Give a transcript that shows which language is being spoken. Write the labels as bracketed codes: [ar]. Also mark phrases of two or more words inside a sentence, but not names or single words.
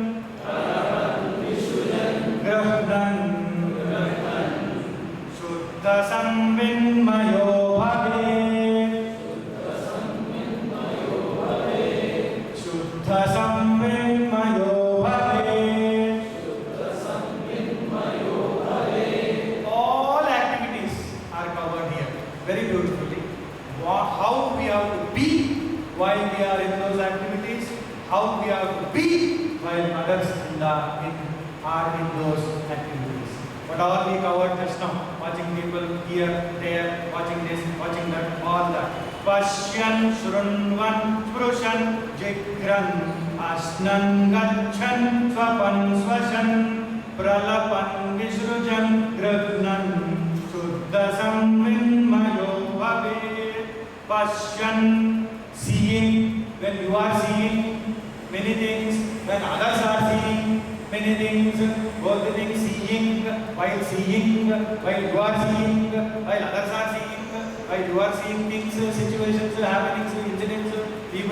[sa] Grahnan Shuddha Samvinmayo Bhave Shuddha Samvinmayo Bhave. [en] All activities are covered here very beautifully. How we have to be while we are in those activities, how we have to be while others are in those activities. What all we covered just now, watching people here, there, watching this, watching that, all that. [sa] Pashyan, Shrunvan, Sprushan, Jigran, Ashnan, Gachan, Swapan, Swashan, Pralapan, Visrujan, Gragnan, Shuddha Samvinmayo Bhave. [en] Pashyan, seeing, when you are seeing many things, when others are seeing many things, both the things seeing, while you are seeing, while others are seeing, while you are seeing things, situations, happenings, incidents, people.